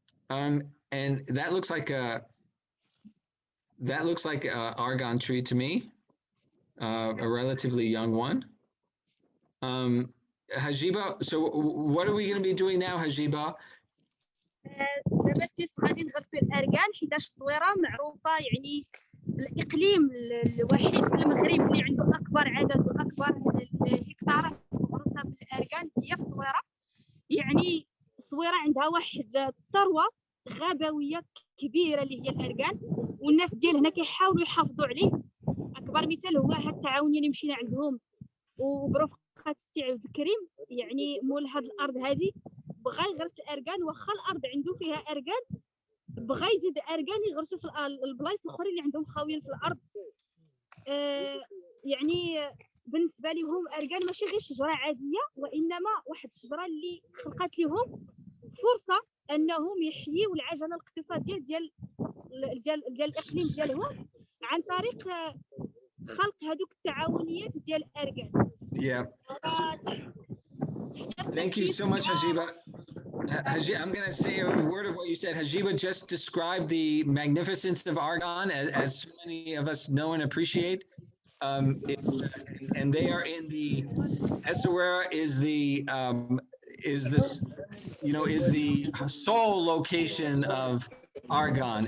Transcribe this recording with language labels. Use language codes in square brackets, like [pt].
[en] And that looks like a argan tree to me, a relatively young one. Hajiba, so what are we going to be doing now, Hajiba? [ar] دابا غادي نغرسوا الاركان حيتاش الصويره معروفه يعني الاقليم الوحيد في المغرب اللي عنده اكبر عدد واكبر الهكتارات مغروسه بالاركان هي في الصويره. يعني عندها واحد الثروه غابويه كبيره اللي هي الاركان، والناس ديال هنا كيحاولوا يحافظوا عليه. اكبر مثال هو هاد التعاونيه اللي مشينا عندهم وبرفقه السي عبد الكريم، يعني مول هاد الارض هذه بغى يغرس الاركان، واخا الارض عنده فيها اركان بغى يزيد اركان يغرسوا في البلايص الاخرين اللي عندهم خاويين في الارض. يعني بالنسبه لهم اركان ماشي غير شجره عاديه، وانما واحد الشجره اللي خلقت لهم فرصه انهم يحييوا العجله الاقتصاديه ديال الاقليم ديالهم عن طريق خلق هذوك التعاونيات ديال الاركان. [en] Yeah. Thank you so much, Hajiba. I'm going to say a word of what you said. Hajiba just described the magnificence of Argan, as so many of us know and appreciate. And they are in the Essaouira is the sole location of Argan.